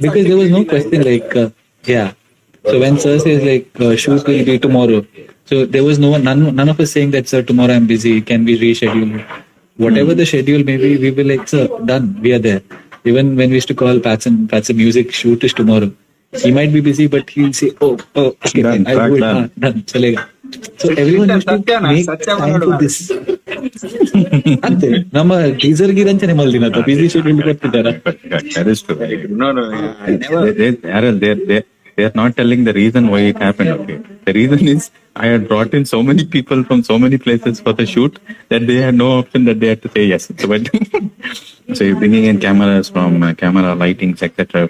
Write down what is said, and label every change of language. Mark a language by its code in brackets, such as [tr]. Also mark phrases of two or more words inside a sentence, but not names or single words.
[en] Because there was no question So when sir says shoot will be tomorrow, so there was none of us saying that sir tomorrow I'm busy, can we reschedule? Whatever the schedule may be, we will sir done, we are there. Even when we used to call Patson music shoot is tomorrow. He might be busy, but he'll say, okay, Done, fine, I'll do it. done. Done, chalega. So everyone used to make time for this. [tcy] ಅಂತೆ ನಮ್ಮ ಟೀಸರ್ ಗಿರಂಚನೆ ಮಲ್ದಿನ [en] busy schedule [tcy] ಕೊಟ್ಟಿದ್ದಾರ [en] That is true. No, I never. they are not telling the reason why it happened. Okay, the reason is I had brought in so many people from so many places for the shoot that they had no option that they had to say yes. So, but so you're bringing in cameras from camera lightings, etc.